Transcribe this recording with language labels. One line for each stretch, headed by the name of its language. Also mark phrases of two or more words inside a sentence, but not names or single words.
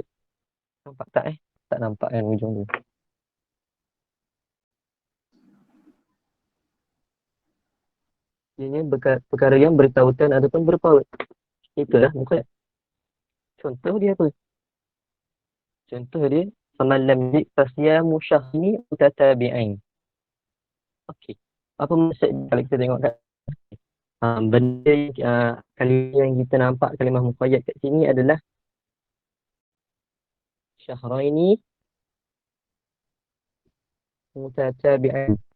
Malay: Nampak tak Tak nampak kan ujung tu. Ianya perkara yang bertautan ataupun berpaut. Itulah muqayyad. Contoh dia apa?
Arabic: Contoh dia فمن لم يجد فصيام شهر متتابعين.
Malay: Okey. Apa maksud kalau kita tengok kat benda kalimah yang kita nampak kalimah muqayyad kat sini adalah
Arabic: شهرين متتابعين.